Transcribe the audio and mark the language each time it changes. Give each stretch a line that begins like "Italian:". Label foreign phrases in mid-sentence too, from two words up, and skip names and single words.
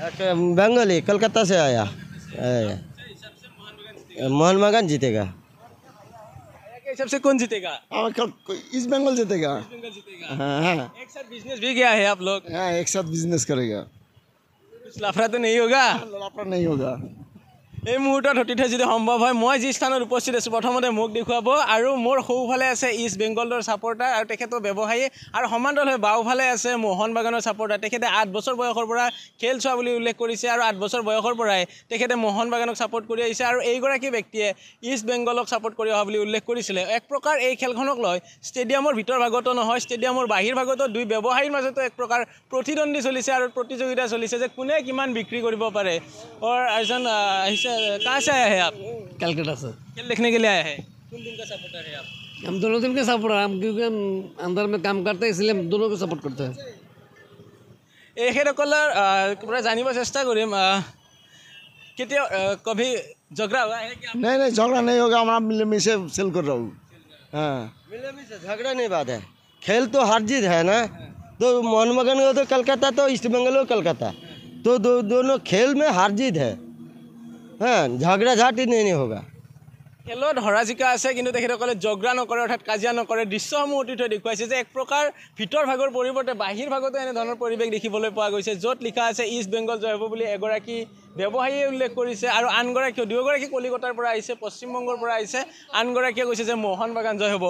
Hindi: बंगाली, कलकत्ता से आया। मोहन बागान जीतेगा। सबसे कौन जीतेगा? ईस्ट बंगाल जीतेगा। हाँ, एक साथ बिजनेस भी गया है आप लोग? हाँ, एक साथ बिजनेस करेगा। कुछ लफड़ा तो नहीं होगा? लफड़ा नहीं होगा।
Assamese: এই মুহূৰ্তত সতীৰ্থ যদি সম্ভৱ হয় মই যি স্থানত উপস্থিত আছোঁ প্ৰথমতে মোক দেখুৱাব। আৰু মোৰ সোঁফালে আছে ইষ্ট বেংগলৰ ছাপৰ্টাৰ আৰু তেখেতৰ ব্যৱসায়ী, আৰু সমান্তৰালভাৱে বাওঁফালে আছে মোহন বাগানৰ ছাপৰ্টাৰ। তেখেতে 8 বছৰ বয়সৰ পৰা খেল চোৱা বুলি উল্লেখ কৰিছে আৰু 8 বছৰ বয়সৰ পৰাই তেখেতে মোহন বাগানক ছাপৰ্ট কৰি আহিছে। আৰু এইগৰাকী ব্যক্তিয়ে ইষ্ট বেংগলক ছাপৰ্ট কৰি অহা বুলি উল্লেখ কৰিছিলে। এক প্ৰকাৰ এই খেলখনক লৈ ষ্টেডিয়ামৰ ভিতৰ ভাগতো নহয়, ষ্টেডিয়ামৰ বাহিৰ ভাগতো দুই ব্যৱসায়ীৰ মাজতো এক প্ৰকাৰ প্ৰতিদ্বন্দ্বী চলিছে আৰু প্ৰতিযোগিতা চলিছে যে কোনে কিমান বিক্ৰী কৰিব পাৰে।
Hindi: और এজন कहाँ से आया है आप? कलकत्ता से। खेल देखने के लिए आया है। कौन टीम का सपोर्टर है आप? हम दोनों टीम के सपोर्टर हैं, हम क्योंकि हम अंदर में काम करते हैं इसलिए हम दोनों को सपोर्ट करते हैं।
Assamese: এখেতসকলৰ পৰা জানিব চেষ্টা কৰিম কেতিয়া
Hindi: कभी झगड़ा हुआ है क्या? नहीं, झगड़ा नहीं होगा। हमारा मिलमिशे सेल कर रहा हूँ। हाँ, मिलेमिशे झगड़ा नहीं बात है, खेल तो हार जीत है ना। तो मोहन बागान का तो कलकत्ता, तो ईस्ट बंगाल को कलकत्ता, तो दोनों खेल में हार जीत है। हाँ, झगड़ा झाटी नहीं होगा।
Assamese: খেলত হৰা জিকা আছে, কিন্তু তেখেতসকলে জগৰা নকৰে অৰ্থাৎ কাজিয়া নকৰে। দৃশ্যসমূহ অতীতই দেখুৱাইছে যে এক প্ৰকাৰ ভিতৰ ভাগৰ পৰিৱৰ্তে বাহিৰ ভাগতো এনেধৰণৰ পৰিৱেশ দেখিবলৈ পোৱা গৈছে, য'ত লিখা আছে ইষ্ট বেংগল জয় হ'ব বুলি এগৰাকী ব্যৱসায়ীয়ে উল্লেখ কৰিছে। আৰু আনগৰাকীও, দুয়োগৰাকী কলিকতাৰ পৰা আহিছে, পশ্চিমবংগৰ পৰা আহিছে, আনগৰাকীয়ে কৈছে যে মোহন বাগান জয় হ'ব।